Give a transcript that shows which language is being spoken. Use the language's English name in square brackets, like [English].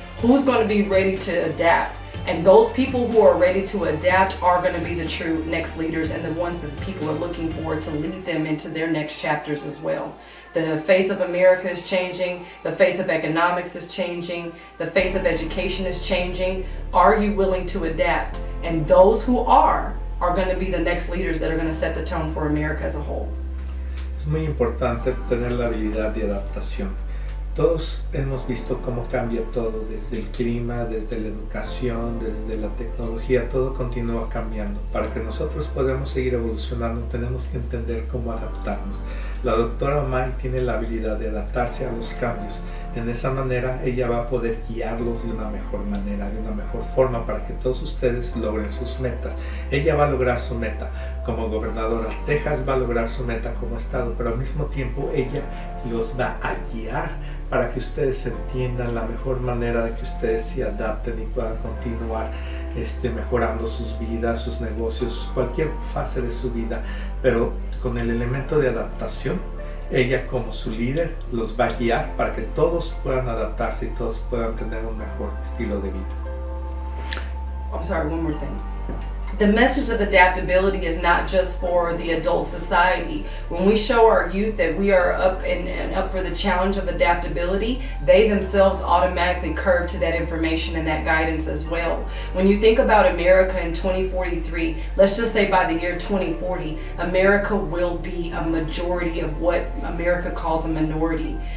[English] Who's going to be ready to adapt? And those people who are ready to adapt are going to be the true next leaders and the ones that the people are looking for to lead them into their next chapters as well. The face of America is changing. The face of economics is changing. The face of education is changing. Are you willing to adapt? And those who are going to be the next leaders that are going to set the tone for America as a whole. [Spanish] Es muy importante tener la habilidad de adaptación. Todos hemos visto cómo cambia todo, desde el clima, desde la educación, desde la tecnología, todo continúa cambiando. Para que nosotros podamos seguir evolucionando, tenemos que entender cómo adaptarnos. La doctora May tiene la habilidad de adaptarse a los cambios. En esa manera, ella va a poder guiarlos de una mejor manera, de una mejor forma, para que todos ustedes logren sus metas. Ella va a lograr su meta como gobernadora. Texas va a lograr su meta como estado, pero al mismo tiempo ella los va a guiar para que ustedes entiendan la mejor manera de que ustedes se adapten y puedan continuar mejorando sus vidas, sus negocios, cualquier fase de su vida, pero con el elemento de adaptación. Ella como su líder los va a guiar para que todos puedan adaptarse y todos puedan tener un mejor estilo de vida. [English] I'm sorry, one more thing. The message of adaptability is not just for the adult society. When we show our youth that we are up and up for the challenge of adaptability, they themselves automatically curve to that information and that guidance as well. When you think about America in 2043, let's just say by the year 2040, America will be a majority of what America calls a minority.